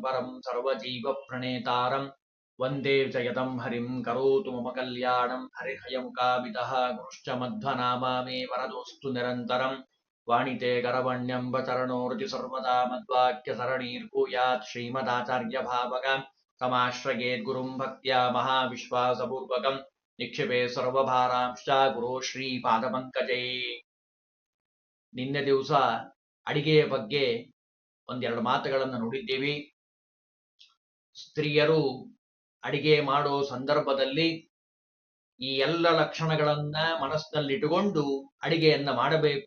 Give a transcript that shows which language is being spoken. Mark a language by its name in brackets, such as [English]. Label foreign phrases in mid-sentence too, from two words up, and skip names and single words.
[Sanskrit] परम् सर्वजीवप्रणेतारम् वन्दे जयदम् हरिम् करोतु मम कल्याणम् हरिहयमुकामितः गुरुश्च मध्वनामा मे वरदोऽस्तु निरन्तरम् वाणिते करवण्यम्ब चरणोर्जि सर्वदा मद्वाक्यसरणीर्भूयात् श्रीमदाचार्यभावकम् समाश्रयेद्गुरुम् भक्त्या महाविश्वासपूर्वकम् निक्षिपे सर्वभारांश्च गुरो ಶ್ರೀಪಾದಪಂಕಜೇ. [Kannada] ನಿನ್ನೆ ದಿವಸ ಅಡಿಗೆಯ ಬಗ್ಗೆ ಒಂದೆರಡು ಮಾತುಗಳನ್ನು ನೋಡಿದ್ದೀವಿ. ಸ್ತ್ರೀಯರು ಅಡಿಗೆ ಮಾಡೋ ಸಂದರ್ಭದಲ್ಲಿ ಈ ಎಲ್ಲ ಲಕ್ಷಣಗಳನ್ನ ಮನಸ್ಸಿನಲ್ಲಿಟ್ಟುಕೊಂಡು ಅಡಿಗೆಯನ್ನ ಮಾಡಬೇಕು.